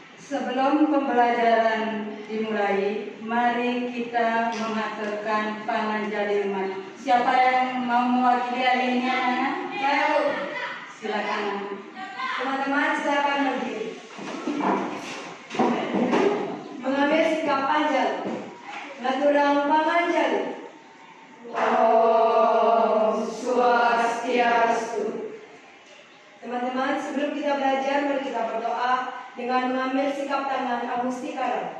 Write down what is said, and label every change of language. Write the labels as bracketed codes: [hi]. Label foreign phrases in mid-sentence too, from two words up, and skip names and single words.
[id] Sebelum pembelajaran dimulai, mari kita mengaturkan panganjali umat. Siapa yang mau mewakili hari ini, anak-anak? Saya, Bu. Silakan. Teman-teman, silakan berdiri. Mengambil sikap panjang. [ban] Naturang panganjali. Om Swastiastu. [id] Teman-teman, sebelum kita belajar, mari kita berdoa dengan mengambil sikap tangan Agustikara.